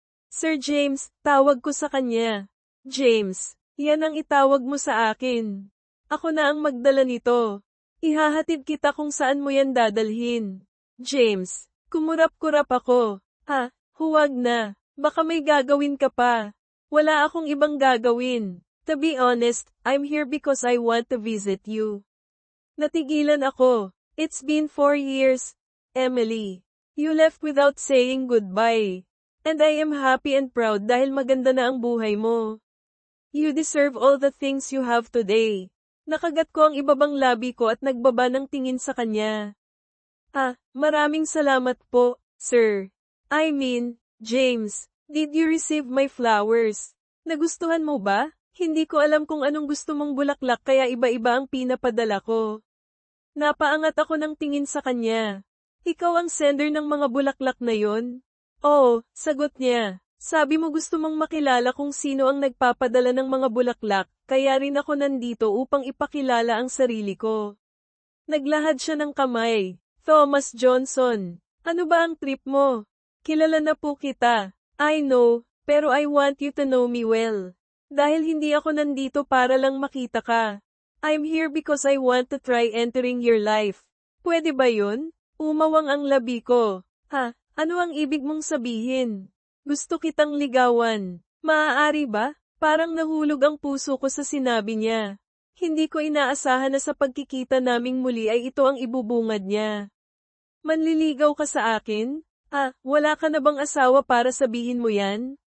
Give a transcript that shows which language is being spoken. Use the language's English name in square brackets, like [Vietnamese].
[Filipino] Sir James, tawag ko sa kanya. James, yan ang itawag mo sa akin. Ako na ang magdala nito. Ihahatid kita kung saan mo yan dadalhin. James, kumurap-kurap ako. Huwag na. Baka may gagawin ka pa. Wala akong ibang gagawin. [English] To be honest, I'm here because I want to visit you. [Filipino] Natigilan ako. [English] It's been 4 years, Emily. You left without saying goodbye. And I am happy and proud [Filipino] dahil maganda na ang buhay mo. [English] You deserve all the things you have today. [Filipino] Nakagat ko ang ibabang labi ko at nagbaba ng tingin sa kanya. Maraming salamat po, sir. [English] I mean, James, did you receive my flowers? [Filipino] Nagustuhan mo ba? Hindi ko alam kung anong gusto mong bulaklak kaya iba-iba ang pinapadala ko. Napaangat ako ng tingin sa kanya. Ikaw ang sender ng mga bulaklak na yon? Oo, sagot niya. Sabi mo gusto mong makilala kung sino ang nagpapadala ng mga bulaklak, kaya rin ako nandito upang ipakilala ang sarili ko. Naglahad siya ng kamay. Thomas Johnson. Ano ba ang trip mo? Kilala na po kita. [English] I know, [Filipino] pero [English] I want you to know me well. [Filipino] Dahil hindi ako nandito para lang makita ka. [English] I'm here because I want to try entering your life. [Filipino] Pwede ba yun? Umawang ang labi ko. Ano ang ibig mong sabihin? Gusto kitang ligawan. Maaari ba? Parang nahulog ang puso ko sa sinabi niya. Hindi ko inaasahan na sa pagkikita naming muli ay ito ang ibubungad niya. Manliligaw ka sa akin? Wala ka na bang asawa para sabihin mo yan?